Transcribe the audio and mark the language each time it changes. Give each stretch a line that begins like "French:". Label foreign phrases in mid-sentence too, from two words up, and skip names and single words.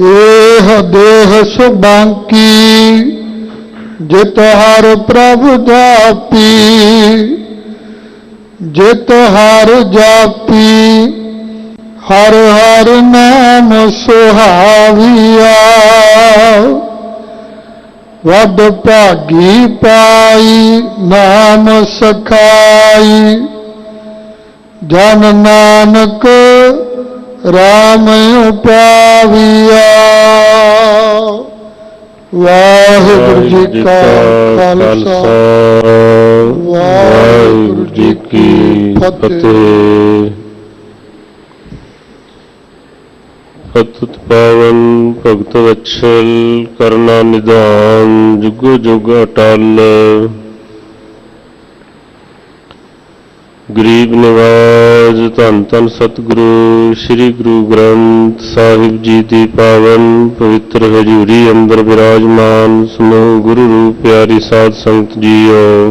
Punjabi: ਏਹ ਦੇਹ ਸੁਬਾਂਕੀ ਜਿਤ ਹਰ ਪ੍ਰਭੁ ਜਾਪੀ, ਜਿਤ ਹਰ ਜਾਪੀ ਹਰ ਹਰ ਨਾਮ ਸੁਹਾਵਿਆ। ਵਡ ਭਾਗੀ ਪਾਈ ਨਾਮ ਸਖਾਈ, ਜਨ ਨਾਨਕ ਰਾਮ ਪਾਵਿਆ। ਵਾਹਿਗੁਰੂ ਜੀ ਕਾ ਖ਼ਾਲਸਾ, ਵਾਹਿਗੁਰੂ ਜੀ ਕੀ ਫ਼ਤਿਹ। ਪਤਿਤ ਪਾਵਨ ਭਗਤ ਵਤਸਲ ਕਰਨਾ ਨਿਧਾਨ, ਜੁਗੋ ਜੁਗ ਅਟੱਲ। ਗਰੀਬ ਨਿਵਾਜ਼ ਧੰਨ ਧੰਨ ਸਤਿਗੁਰੂ ਸ੍ਰੀ ਗੁਰੂ ਗ੍ਰੰਥ ਸਾਹਿਬ ਜੀ ਕੀ ਪਾਵਨ ਪਵਿੱਤਰ ਹਜ਼ੂਰੀ ਅੰਦਰ ਵਿਰਾਜਮਾਨ ਸਮੂਹ ਗੁਰੂ ਰੂਪ ਪਿਆਰੀ ਸਾਧ ਸੰਗਤ ਜੀਓ।